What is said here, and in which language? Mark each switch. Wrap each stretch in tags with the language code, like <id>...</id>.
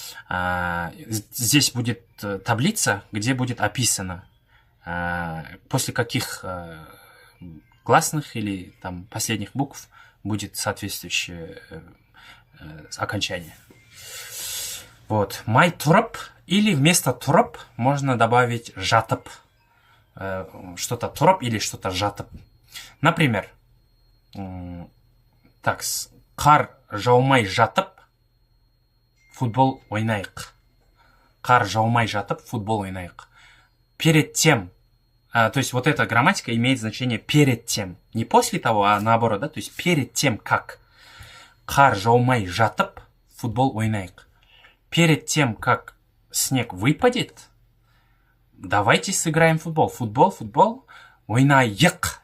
<ru>Здесь будет таблица, где будет описано, после каких гласных или там последних букв будет соответствующее окончание. Вот. Май турап, или вместо турап можно добавить жатып. Что-то турап или что-то жатып.</ru> <kk>Например, так, қар жаумай жатып, футбол ойнайық. Қар жаумай жатып, футбол ойнайық.</kk> <ru>Перед тем, то есть вот эта грамматика имеет значение перед тем. Не после того, а наоборот, да? То есть перед тем, как</ru> <kk>қар жаумай жатып, футбол ойнайық.</kk> <ru>Перед тем, как снег выпадет, давайте сыграем в футбол. Футбол. Ойнайық.</ru>